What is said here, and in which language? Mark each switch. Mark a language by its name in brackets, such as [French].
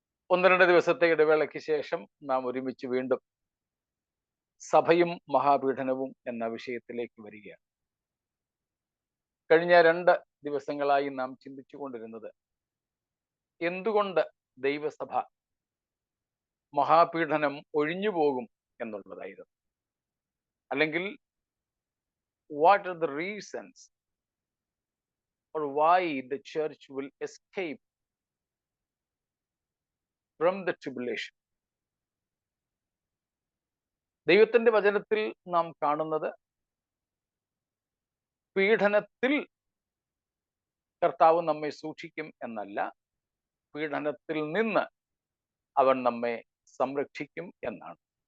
[Malayalam] 1-2 ദിവസത്തെ ഇടവേളയ്ക്ക് ശേഷം നാം ഒരുമിച്ച് വീണ്ടും സഭയും മഹാപീഡനവും എന്ന വിഷയത്തിലേക്ക് വരികയാണ്. കഴിഞ്ഞ 2 ദിവസങ്ങളായി നാം ചിന്തിച്ചു കൊണ്ടിരുന്നത് എന്തുകൊണ്ട് ദൈവസഭ മഹാപീഡനം ഒഴിഞ്ഞു പോകും എന്നുള്ളതായിരുന്നു. അല്ലെങ്കിൽ [English] What are the reasons or why the church will escape from the tribulation. [Malayalam] ദൈവത്തിന്റെ വചനത്തിൽ നാം കാണുന്നത് പീഡനത്തിൽ കർത്താവ് നമ്മെ സൂക്ഷിക്കും എന്നല്ല, പീഡനത്തിൽ നിന്ന് അവൻ നമ്മെ സംരക്ഷിക്കും എന്നാണ്.